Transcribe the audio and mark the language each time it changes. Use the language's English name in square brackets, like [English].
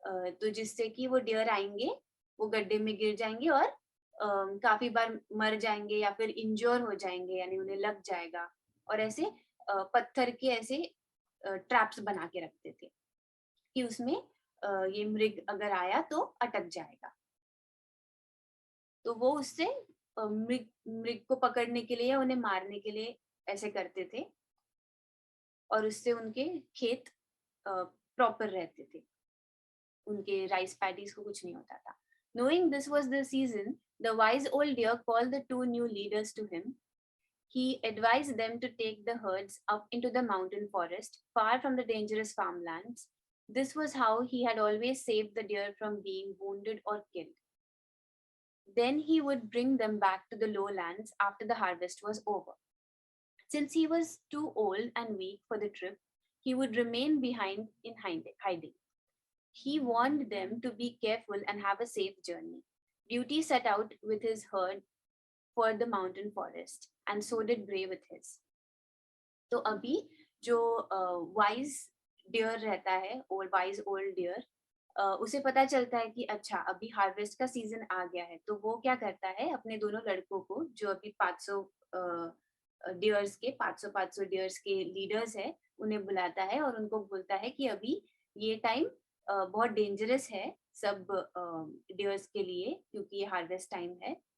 [Hindi] तो जिससे कि वो डियर आएंगे, वो गड्ढे में गिर जाएंगे और काफी बार मर जाएंगे या फिर इंज्योर हो जाएंगे, यानी उन्हें लग जाएगा, और ऐसे पत्थर के ऐसे ट्रैप्स बना के रखते थे कि उसमें ये मृग अगर आया तो अटक जाएगा। तो वो उससे मृग मृग को पकड़ने के लिए या उन्हें मारने के लिए ऐसे करते थे, और उससे उनके खेत प्रॉपर रहते थे, उनके राइस पैडीज को कुछ नहीं होता था। [English] Knowing this was the season, the wise old deer called the 2 new leaders to him. He advised them to take the herds up into the mountain forest, far from the dangerous farmlands. This was how he had always saved the deer from being wounded or killed. Then he would bring them back to the lowlands after the harvest was over. Since he was too old and weak for the trip, he would remain behind in hiding. He warned them to be careful and have a safe journey. Beauty set out with his herd for the mountain forest, and so did Grey with his. [Hindi] तो अभी जो wise dear रहता है, और wise old dear, उसे पता चलता है कि अच्छा अभी हार्वेस्ट का सीजन आ गया है, तो वो क्या करता है, अपने दोनों लड़कों को जो अभी 500 डियर्स के 500 डियर्स के लीडर्स है, उन्हें बुलाता है और उनको बोलता है कि अभी ये टाइम बहुत डेंजरस है सब डियर्स के लिए, क्योंकि ये हार्वेस्ट टाइम है,